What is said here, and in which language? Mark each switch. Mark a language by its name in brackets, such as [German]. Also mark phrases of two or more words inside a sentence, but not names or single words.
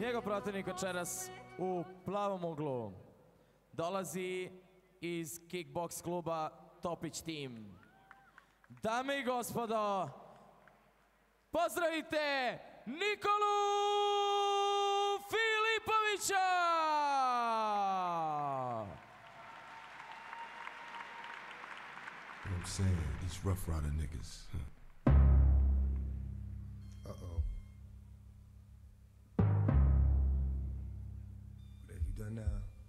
[Serbian] Njegov protivnik večeras u plavom uglu dolazi iz kickboks kluba Topić Team. Dame i gospodo, pozdravite Nikolu Filipovića! [English] You know what I'm saying? These Rough Rider niggas. Uh-oh. What have you done now?